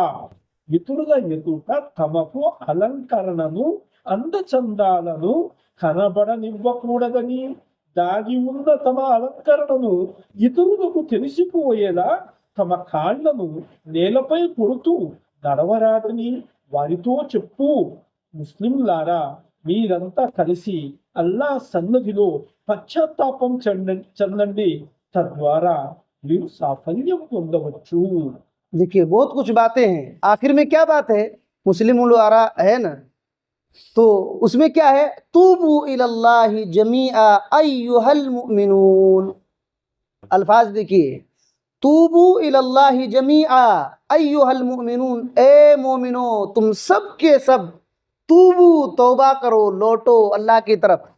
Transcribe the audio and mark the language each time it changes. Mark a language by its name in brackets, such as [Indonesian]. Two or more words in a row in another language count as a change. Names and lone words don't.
[Telugu] ఇతరుల ఎదుట తమకు అలంకరణను అందచందాలను కనబడనివ్వకూడదని, దాగి ఉన్న తమ అలంకరణను ఇతరులకు తెలిసిపోయేలా తమ కాళ్లను నేలపై కొడుతూ నడవరాదని వారితో చెప్పు. ముస్లింలారా, మీరంతా కలిసి అల్లాహ్ సన్నిధిలో పశ్చాత్తాపం చెందండి, తద్వారా మీరు సాఫల్యం పొందవచ్చు. [Urdu] دیکھیے بہت کچھ باتیں ہیں، آخر میں کیا بات ہے؟ مسلم الارا ہے نا، تو اس میں کیا ہے؟ [Arabic] توبوا الی اللہ جمیعا ایھا المؤمنون، [Urdu] الفاظ دیکھیے، [Arabic] توبوا الی اللہ جمیعا ایھا المؤمنون، [Urdu] اے مومنو تم سب کے سب توبو، توبہ کرو، لوٹو اللہ کی طرف۔